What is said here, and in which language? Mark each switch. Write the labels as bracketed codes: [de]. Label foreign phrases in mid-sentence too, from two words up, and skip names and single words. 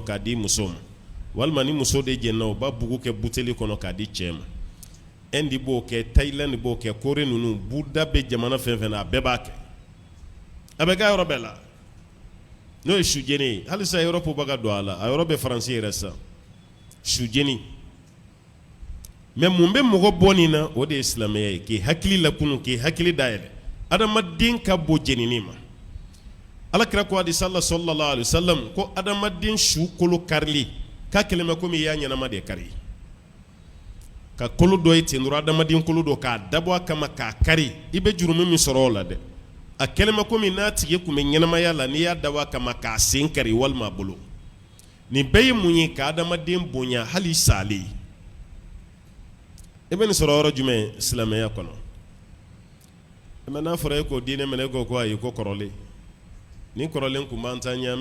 [bm] k'a di muso ma walima ni muso de jenna o b'a bugu kɛ buteli kɔnɔ k'a di cɛ ma Inde b'o kɛ Thailand b'o kɛ Corée ninnu Buda bɛ jamana fɛn fɛn na a bɛɛ b'a kɛ a bɛ kɛ yɔrɔ bɛɛ la n'o ye su jeni ye halisa Europe bɛ ka don a la a yɔrɔ bɛ Faransi yɛrɛ sa su jeni mais mun bɛ mɔgɔ bɔ nin na o de ye silamɛya ye k'i hakili lakunu k'i hakili dayɛlɛ adamaden ka bɔ jenini ma alakira ko hadisa la [ar] صلى الله عليه وسلم [bm] ko adamaden su kolo karili k'a kɛlen bɛ komi i y'a ɲɛnama de kari ka kolo dɔ ye ten dɔrɔn adamaden kolo dɔ k'a dabɔ a kama k'a kari i bɛ jurumu min sɔrɔ o la dɛ a kɛlen bɛ komi n'a tigi tun bɛ ɲɛnamaya la n'i y'a dabɔ a kama k'a sen kari walima a bolo nin bɛɛ ye mun ye ka adamaden bonya hali salen e bɛ nin sɔrɔ yɔrɔ jumɛn silamɛya kɔnɔ mais n'a fɔra e k'o diinɛ minɛ e ko ayi ko kɔrɔlen ni kɔrɔlen tun b'an ta ɲɛ an